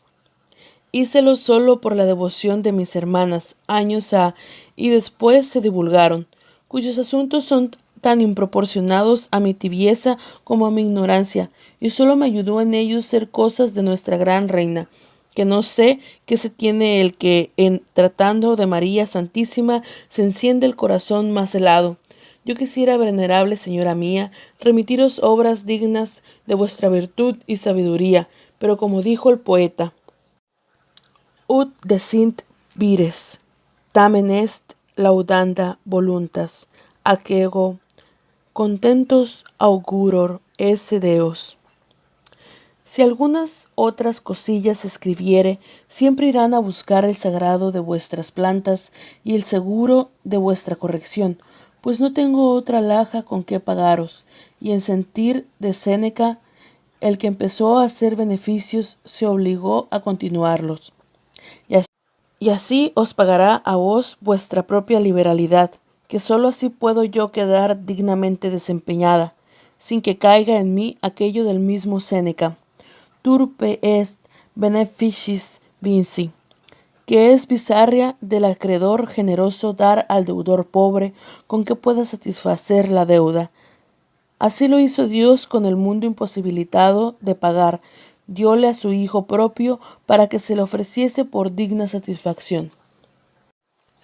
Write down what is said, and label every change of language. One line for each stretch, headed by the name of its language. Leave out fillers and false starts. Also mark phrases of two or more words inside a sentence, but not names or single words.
Spanish: Hícelo solo por la devoción de mis hermanas, años ha, y después se divulgaron, cuyos asuntos son tan improporcionados a mi tibieza como a mi ignorancia, y solo me ayudó en ellos ser cosas de nuestra gran reina, que no sé qué se tiene el que, en tratando de María Santísima, se enciende el corazón más helado. Yo quisiera, venerable señora mía, remitiros obras dignas de vuestra virtud y sabiduría, pero como dijo el poeta:
Latin: Ut decint vires, tamen est laudanda voluntas, ac ego contentos auguror esse Deos.
Spanish: Si algunas otras cosillas escribiere, siempre irán a buscar el sagrado de vuestras plantas y el seguro de vuestra corrección, pues no tengo otra alhaja con que pagaros, y en sentir de Séneca, el que empezó a hacer beneficios se obligó a continuarlos. Y así os pagará a vos vuestra propia liberalidad, que sólo así puedo yo quedar dignamente desempeñada, sin que caiga en mí aquello del mismo Séneca:
Latin: turpe est beneficis vinci,
Spanish: que es bizarria del acreedor generoso dar al deudor pobre con que pueda satisfacer la deuda. Así lo hizo Dios con el mundo imposibilitado de pagar, dióle a su Hijo propio para que se le ofreciese por digna satisfacción.